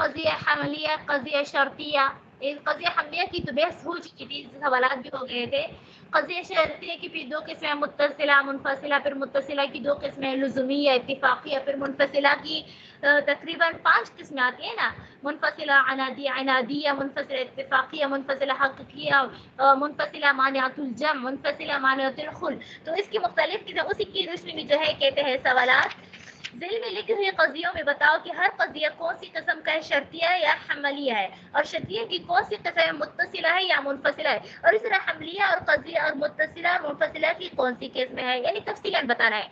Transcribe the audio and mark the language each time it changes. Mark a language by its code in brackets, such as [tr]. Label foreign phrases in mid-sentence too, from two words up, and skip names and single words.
[ur] قضیہ حملیہ, قضیہ شرطیہ. قضیہ حملیہ کی تو بحث ہو چکی تھی, سوالات بھی ہو گئے تھے. قضیہ شرطیہ کی پھر 2 قسمیں, متصلہ منفصلہ. پھر متصلہ کی 2 قسمیں, لزومیہ اتفاقیہ. پھر منفصلہ کی تقریباً 5 قسمیں آتی ہیں نا, منفصلہ عنادیہ, منفصلہ اتفاقیہ, منفصلہ حقیقیہ, منفصلہ [ar] مانعۃ الجمع, [ur] منفصلہ [ar] مانعۃ الخلع. [ur] تو اس کی مختلف قسم, اسی کی روشنی میں جو ہے کہتے ہیں سوالات ذیل میں لکھے ہوئے قضیوں میں بتاؤ کہ ہر قضیہ کون سی قسم کا ہے, شرطیہ ہے یا حملیہ ہے, اور شرطیہ کی کون سی قسم ہے, متصلہ ہے یا منفصلہ ہے, اور اس طرح حملیہ اور قضیہ اور متصلہ اور منفصلہ کی کون سی قسم ہے, یعنی تفصیلاً بتانا ہے.